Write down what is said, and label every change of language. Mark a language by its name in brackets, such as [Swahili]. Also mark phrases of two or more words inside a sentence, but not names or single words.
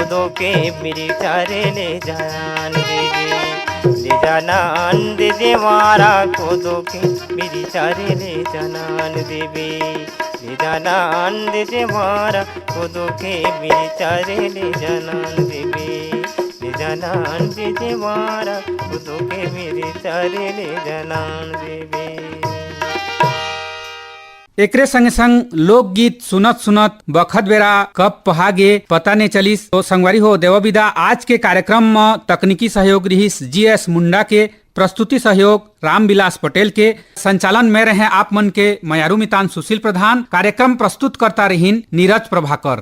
[Chhattisgarhi] दो के मेरी चारे ले जनान देवी, ले जनान दे जे मारा को दो के मेरी चारे ले जनान देवी, ले जनान दे जे मारा को दो के मेरी चारे ले जनान देवी, ले जनान दे जे मारा को दो के मेरी चारे ले जनान देवी। एकरे संग संग लोकगीत सुनत सुनत बखत बेरा कब पहागे पता नहीं चलिस। तो संगवारी हो देवविदा आज के कार्यक्रम में तकनीकी सहयोग रहीस GS मुंडा के, प्रस्तुति सहयोग रामविलास पटेल के, संचालन में रहे आप मन के मयारू मितान सुशील प्रधान, कार्यक्रम प्रस्तुत करता रहीन नीरज प्रभाकर।